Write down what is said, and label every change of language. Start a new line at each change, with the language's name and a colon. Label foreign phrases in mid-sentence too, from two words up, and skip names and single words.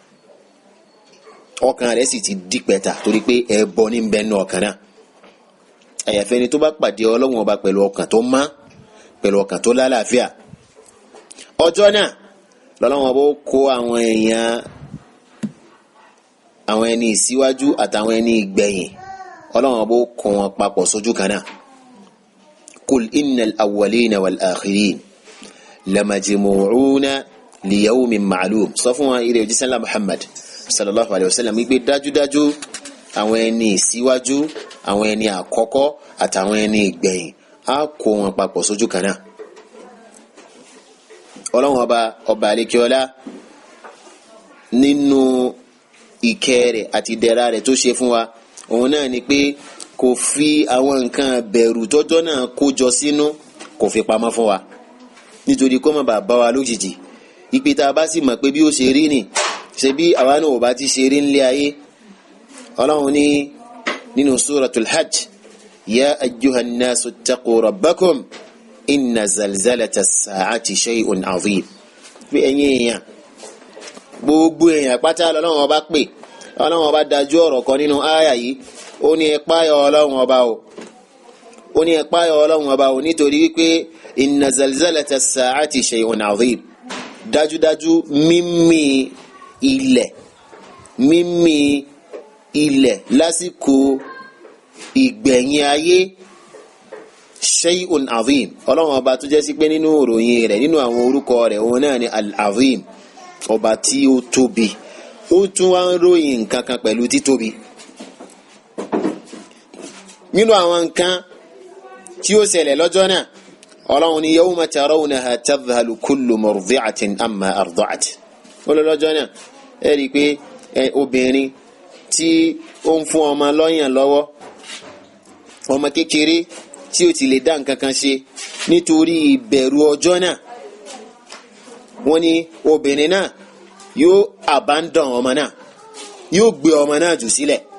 Yoruba: ọkàn rẹ̀ sì ti di pẹ̀tà torí pé ẹbọ ní bẹ́ẹ̀ nù ọkàn náà àyàfi ẹni tó bá pàdé Ọlọ́run ọba pẹ̀lú ọkàn tó mọ́, pẹ̀lú ọkàn tó lálàáfíà. ọjọ́ náà lọ́lọ́run ọba ó kó àwọn èèyàn, àwọn ẹni ìsíwájú àtàwọn ẹni ìgbẹ̀yìn, Ọlọ́run ọba ó kó wọn papọ̀ sójú kan náà.
Arabic: قل إن الأولين والآخرين لمجموعون ليوم معلوم.
Yoruba: sọ fún wọn ìrẹ òjíṣẹ́ ńlá Muhammad
Arabic: صلى الله عليه وسلم
Yoruba: wípé dájúdájú àwọn ẹni ìsíwájú, àwọn ẹni àkọ́kọ́ àtàwọn ẹni ìgbẹ̀yìn á kó wọn papọ̀ sójú kan náà. Ọlọ́run ọba àlékiọlá nínú ìkẹ́ rẹ̀ àti ìdẹ̀ra rẹ̀ tó ṣe fún wa, òun náà ni pé kò fi àwọn nǹkan bẹ̀rù tọ́jọ́ náà kó jọ sínú, kò fi pamọ́ fún wa nítorí kó má bàa bá wa lójijì. ìpè tá a bá sì mọ̀ pé bí ó ṣe rí ni, ṣe bí àwa náà ò bá ti ṣe rí nílé ayé. Ọlọ́run ní nínú
Arabic: سورة الحج يا أيها الناس اتقوا ربكم إن زلزلة الساعة شيء عظيم.
Yoruba: pé ẹ̀yin èèyàn, gbogbo èèyàn pátá lọ́lọ́run ọba pè. Ọlọ́run ọba dájú ọ̀rọ̀ kan nínú ááyà yìí, ó ní ẹ páyà Ọlọ́run ọba o, ó ní ẹ páyà Ọlọ́run ọba o, nítorí wípé
Arabic: إن زلزلة الساعة شيء عظيم.
Yoruba: dájúdájú mímì ilẹ̀ lásìkò ìgbẹ̀yìn ayé
Arabic: شيء عظيم.
Yoruba: Ọlọ́run ọba tó jẹ́ sí pé nínú ìròyìn rẹ̀, nínú àwọn orúkọ rẹ̀, òun náà ni al-'azim, ọba tí ó tóbi. ó tún wá ń ròyìn nǹkan kan pẹ̀lú títóbi. nínú àwọn nǹkan tí ó ṣẹlẹ̀ lọ́jọ́ náà, Ọlọ́run ní
Arabic: يوم ترونها تذهل كل مرضعة عما أرضعت.
Yoruba: ó lọ lọ́jọ́ náà ẹ rí i pé obìnrin tí ó ń fún ọmọ lọ́yàn lọ́wọ́, ọmọ kékeré tí ó ti lè dá nǹkan kan ṣe, nítorí ìbẹ̀rù ọjọ́ náà, wọ́n ní obìnrin náà yóò abandon ọmọ náà, yóò gbé ọmọ náà jù sílẹ̀.